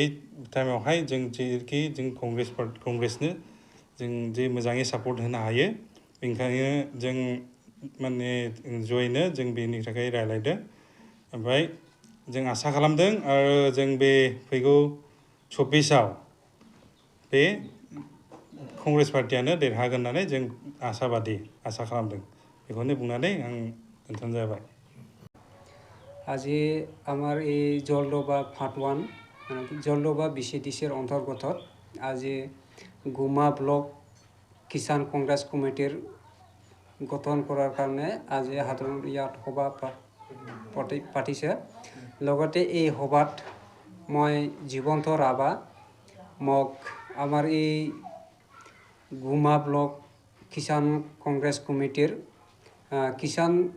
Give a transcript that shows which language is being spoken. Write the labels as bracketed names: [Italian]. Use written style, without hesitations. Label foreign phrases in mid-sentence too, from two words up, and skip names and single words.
[Bodo] टाइमावहाय जों जेरैखि जों कंग्रेसनो जों जे मोजाङै सापर्ट होनो हायो बेनिखायनो जों माने जयैनो जों बेनि थाखाय रायलायदों ओमफ्राय जों आसा खालामदों आरो जों बे फैगौ 24 आव बे कंग्रेस पार्टियानो देरहागोन होननानै जों आसा खालामदों बेखौनो बुंनानै आं दोनथ'नाय जाबाय [Assamese] আজি আমাৰ এই জলদবা পাৰ্ট 1 জলদবা বিচিডিচিৰ অন্তৰ্গতত আজি গুমা ব্লক কিষাণ কংগ্ৰেছ কমিটিৰ গঠন কৰাৰ কাৰণে আজি সাধাৰণ ইয়াত সভা পাতিছে লগতে এই সভাত মই জীৱন্ত ৰাভা মোক আমাৰ এই গুমা ব্লক কিষাণ কংগ্ৰেছ কমিটিৰ কিষাণ